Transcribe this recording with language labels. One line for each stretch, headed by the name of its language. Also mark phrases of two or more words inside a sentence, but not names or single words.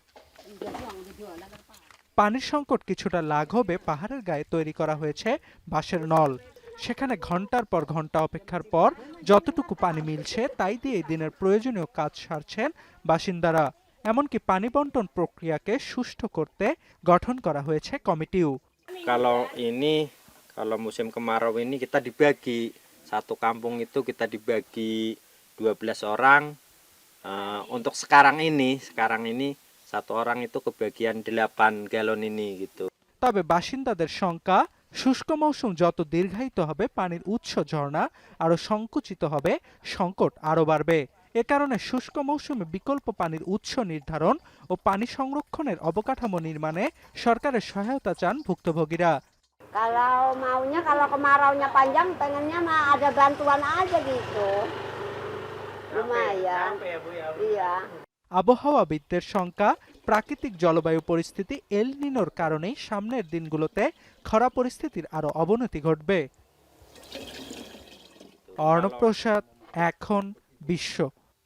Bangla: পানির সংকট কিছুটা লাঘবে পাহাড়ের গায়ে তৈরি করা হয়েছে বাঁশের নল। সেখানে ঘন্টার পর ঘন্টা অপেক্ষার পর যতটুকু পানি মিলছে তাই দিয়ে দিনের প্রয়োজনীয় কাজ সারছেন বাসিন্দারা। এমনকি পানি বন্টন প্রক্রিয়াকে সুষ্ঠু করতে গঠন করা হয়েছে কমিটিও।
Indonesian: Kalau musim kemarau ini kita dibagi, satu kampung itu kita dibagi 12 orang. Untuk sekarang ini satu orang itu kebagian 8 galon ini gitu.
Bangla: তবে বাসিন্দাদের শঙ্কা, শুষ্ক মৌসুম যত দীর্ঘায়িত হবে পানির উৎস ঝর্ণা আরো সংকুচিত হবে, সংকট আরো বাড়বে। এ কারণে শুষ্ক মৌসুমে বিকল্প পানির উৎস নির্ধারণ ও পানি সংরক্ষণের অবকাঠামো নির্মাণে সরকারের সহায়তা চান ভুক্তভোগীরা।
Indonesian: Kalau kemaraunya panjang pengennya mah ada bantuan aja gitu. Lumayan. Iya.
Bangla: আবহাওয়াবিদদের শঙ্কা, প্রাকৃতিক জলবায়ু পরিস্থিতি এল নিনোর কারণেই সামনের দিনগুলোতে খরা পরিস্থিতির আরো অবনতি ঘটবে। অর্ণব প্রসাদ, এখন বিশ্ব।